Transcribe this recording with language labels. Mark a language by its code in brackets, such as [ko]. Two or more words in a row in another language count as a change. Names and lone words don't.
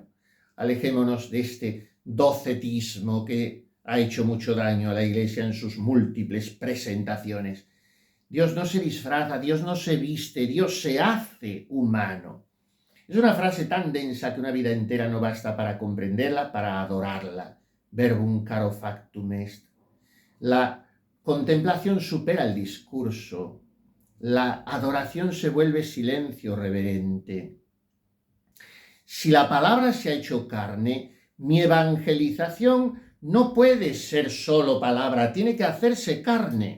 [es] Alejémonos de este docetismo que ha hecho mucho daño a la Iglesia en sus múltiples presentaciones. Dios no se disfraza, Dios no se viste, Dios se hace humano. Es una frase tan densa que una vida entera no basta para comprenderla, para adorarla. [la] Verbum caro factum est. [es] La contemplación supera el discurso. La adoración se vuelve silencio reverente. Si la palabra se ha hecho carne, mi evangelización no puede ser solo palabra, tiene que hacerse carne.